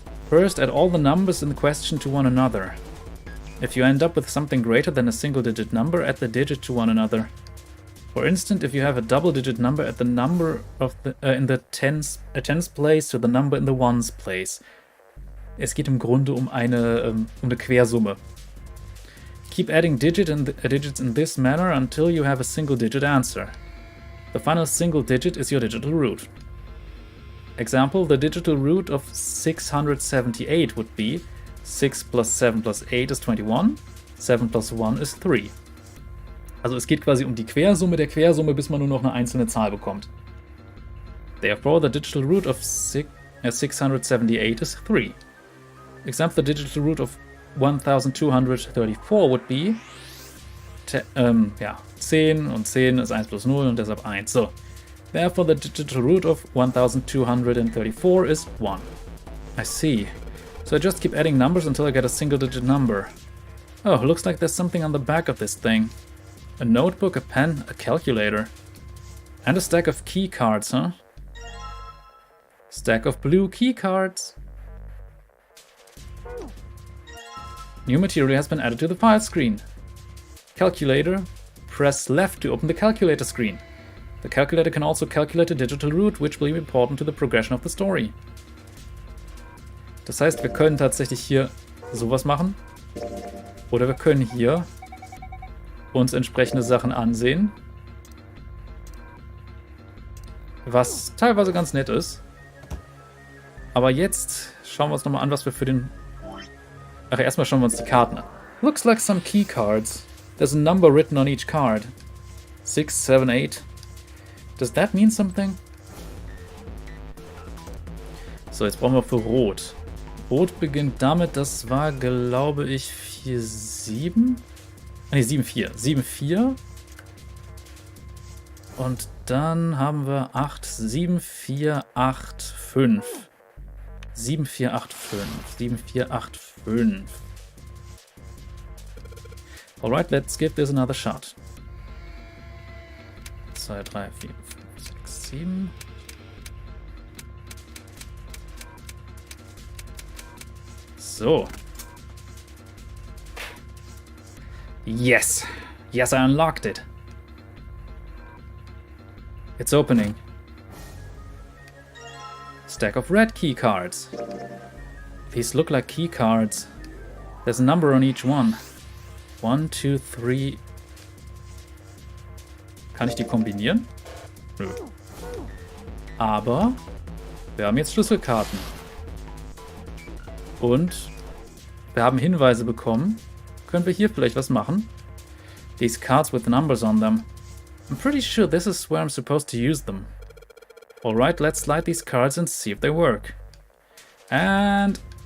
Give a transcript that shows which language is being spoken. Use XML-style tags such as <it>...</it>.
<en>First, add all the numbers in the question to one another. If you end up with something greater than a single-digit number, add the digit to one another. For instance, if you have a double-digit number, add the number of in the tens place to the number in the ones place.</en> <de>Es geht im Grunde um eine Quersumme.</de> <en>Keep adding digits in this manner until you have a single-digit answer. The final single digit is your digital root. Example, the digital root of 678 would be 6 plus 7 plus 8 is 21, 7 plus 1 is 3.</en> <de>Also es geht quasi um die Quersumme der Quersumme, bis man nur noch eine einzelne Zahl bekommt.</de> <en>Therefore, the digital root of 678 is 3. Example, the digital root of 1234 would be 10</en> <de>und 10 ist 1 plus 0 und deshalb 1.</de> <en>So, therefore the digital root of 1234 is 1. I see. So I just keep adding numbers until I get a single digit number. Oh, looks like there's something on the back of this thing. A notebook, a pen, a calculator. And a stack of key cards, huh? Stack of blue key cards. New material has been added to the file screen. Calculator. Press left to open the calculator screen. The calculator can also calculate a digital root, which will be important to the progression of the story.</en> <de>Das heißt, wir können tatsächlich hier sowas machen. Oder wir können hier uns entsprechende Sachen ansehen. Was teilweise ganz nett ist. Aber jetzt schauen wir uns nochmal an, was wir für den... Ach, erstmal schauen wir uns die Karten an.</de> <en>Looks like some key cards. There's a number written on each card. 6, 7, 8. Does that mean something?</en> <de>So, jetzt brauchen wir für Rot. Rot beginnt damit, das war, glaube ich, 4, 7? Ne, 7, 4. 7, 4. Und dann haben wir 8, 7, 4, 8, 5. 7, 4, 8, 5. 7, 4, 8, 5.</de> <en>Alright, let's give this another shot. 2, 3, 4, 5, 6, 7. So. Yes. Yes, I unlocked it. It's opening. Stack of red key cards. These look like key cards. There's a number on each one. 1, 2, 3. Kann ich die kombinieren? Nö. Aber wir haben jetzt Schlüsselkarten. Und wir haben Hinweise bekommen. Können wir hier vielleicht was machen? These cards with numbers on them. I'm pretty sure this is where I'm supposed to use them. Alright, let's slide these cards and see if they work. And...</en>